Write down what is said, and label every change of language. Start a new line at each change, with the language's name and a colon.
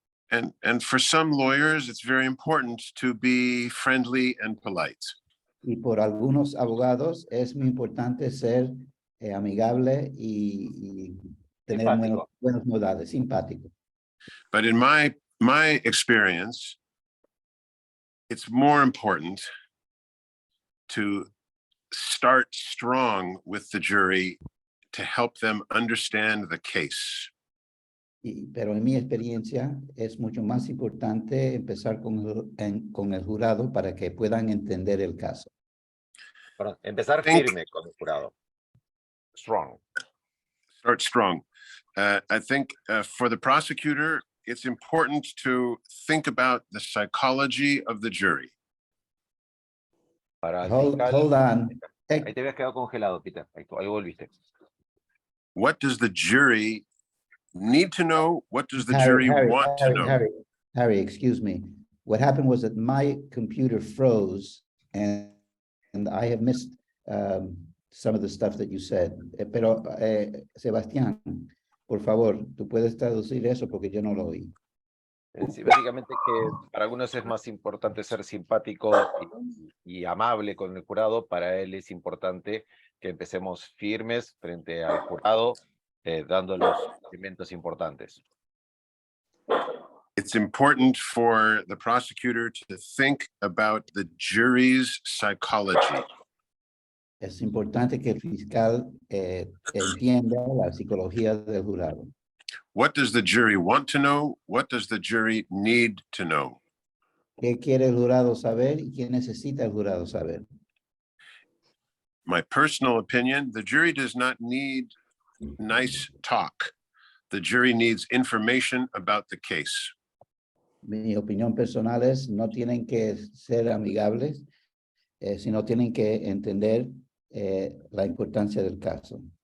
English: And for some lawyers, it's very important to be friendly and polite.
Spanish: Y por algunos abogados es muy importante ser amigable y tener buenos modales, simpático.
English: But in my experience, it's more important to start strong with the jury to help them understand the case.
Spanish: Pero en mi experiencia es mucho más importante empezar con el jurado para que puedan entender el caso. Perdón, empezar firme con el jurado.
English: Strong. Start strong. I think for the prosecutor, it's important to think about the psychology of the jury.
Spanish: Para el
English: Hold
Spanish: fiscal,
English: on.
Spanish: ahí te habías quedado congelado, Peter. Ahí volviste.
English: What does the jury need to know? What does the jury want to know? Harry, excuse me. What happened was that my computer froze and I have missed some of the stuff that you said.
Spanish: Pero, Sebastián, por favor, tú puedes traducir eso porque yo no lo oí. Sí, básicamente que para algunos es más importante ser simpático y amable con el jurado. Para él es importante que empecemos firmes frente al jurado, dando los elementos importantes.
English: It's important for the prosecutor to think about the jury's psychology.
Spanish: Es importante que el fiscal entienda la psicología del jurado.
English: What does the jury want to know? What does the jury need to know?
Spanish: ¿Qué quiere el jurado saber y qué necesita el jurado saber?
English: My personal opinion, the jury does not need nice talk. The jury needs information about the case.
Spanish: Mi opinión personal es no tienen que ser amigables, sino tienen que entender la importancia del caso.